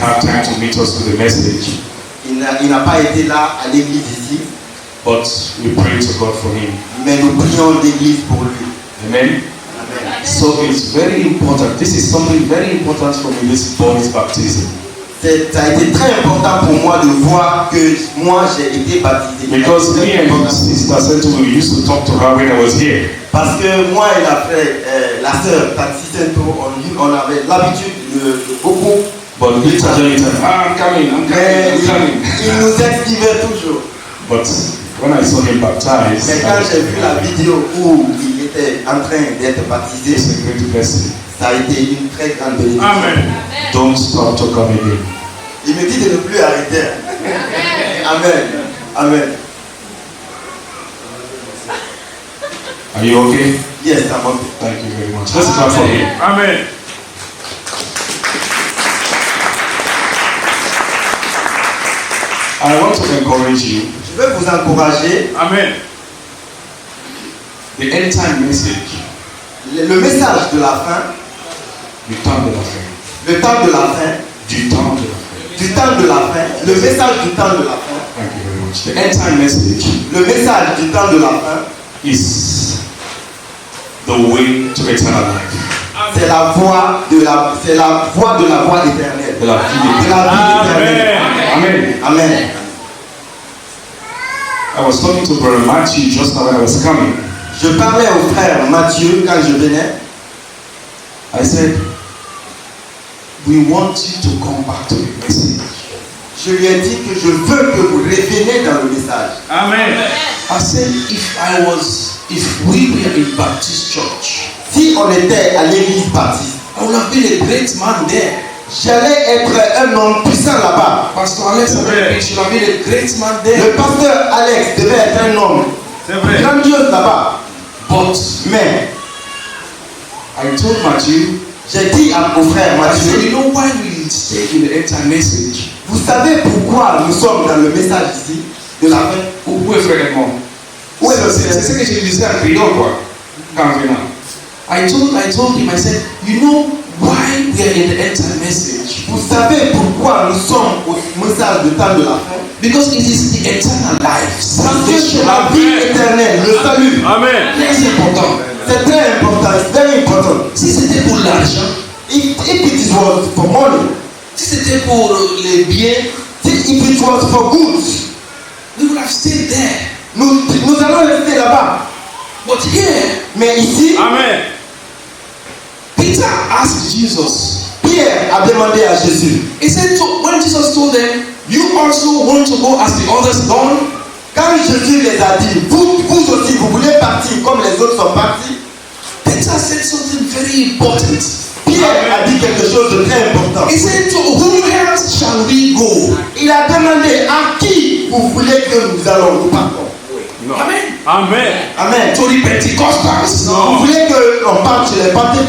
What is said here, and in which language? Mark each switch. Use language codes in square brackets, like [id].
[en] have time to meet us with the message, [fr] Il n'a pas été là à l'église ici, [en] but we pray to God for him. [fr] mais nous prions l'église pour lui. [en] Amen. Amen. So it's very important. This is something very important for me, this boy's baptism. [fr] Ça a été très important pour moi de voir que moi j'ai été baptisé. [en] Because me and Sister Sento, we used to talk to her when I was here. [fr] Parce que moi et la sœur Taxi Sento, on avait l'habitude de beaucoup. [en] But later, I'm coming. [fr] Il nous excluait toujours. [en] But when I saw him baptized, [fr] Mais quand j'ai vu la vidéo où il était en train d'être baptisé, [en] it's a great blessing. [fr] ça a été une très grande bénédiction. [en] Amen. Don't stop to come again. [fr] Il me dit de ne plus arrêter. [en] Amen. Amen. Are you okay? Yes, I'm okay. Thank you very much. Let's clap for him. Amen. I want to encourage you. [fr] Je veux vous encourager. Amen. [en] The end time message. [fr] Le message de la fin, Du temps de la fin. le temps de la fin, Du temps de la fin. du temps de la fin, le message du temps de la fin, [en] Thank you very much. The end time message [fr] le message du temps de la fin, [en] is the way to eternal life. [fr] c'est la voie de la voie éternelle. De la vie De la vie éternelle. Amen. Amen. [en] I was talking to Brother Matthew just now when I was coming. [fr] Je parlais au frère Mathieu quand je venais. [en] I said, we want you to come back to the message. [fr] Je lui ai dit que je veux que vous reveniez dans le message. Amen. [en] I said, if we were in Baptist church, [fr] Si on était à l'église baptiste, [en] I would have been a great man there. [fr] j'allais être un homme puissant là-bas. [en] Pastor Alex should have been a great man [fr] Le [en] there. [fr] pasteur Alex devait être un homme C'est vrai. grandiose là-bas. [en] But [fr] Mais [en] I told Matthew, [fr] j'ai dit au frère [en] I said, [fr] Mathieu, [en] you know why we stay in the end time message? [fr] vous savez pourquoi nous sommes dans le message ici de la fin? Où est Frère Edmond? Où est le C'est frère? ce que je disais en priant, quoi. Quand je viens. [en] I told him, I said, you know why we are in the end time message? [fr] Vous savez pourquoi nous sommes au message du temps de la fin? [en] Because it is the eternal life. [fr] Parce que c'est la vie éternelle, le salut. Amen. Très important. C'est très important, [en] it's very important. [fr] Si c'était pour l'argent, [en] If it was for money, [fr] si c'était pour les biens, [en] if it was for goods, we would have stayed there. [fr] nous allons rester là-bas. But here, Mais ici, Amen. [en] Peter asked Jesus. [fr] Pierre a demandé à Jésus. [en] He said, so when Jesus told them, you also want to go as the others gone? [fr] Quand Jésus les a dit, vous aussi, vous voulez partir comme les autres sont partis. [en] Peter said something very important. [fr] Pierre a dit quelque chose de très important. [en] He said, to whom else shall we go? [fr] Il a demandé à qui vous voulez que nous allons, nous partons. Non. Amen. Amen. Amen. [en] To the Pentecostals? No. [fr] Vous voulez que l'on parte chez les Pentecôtes?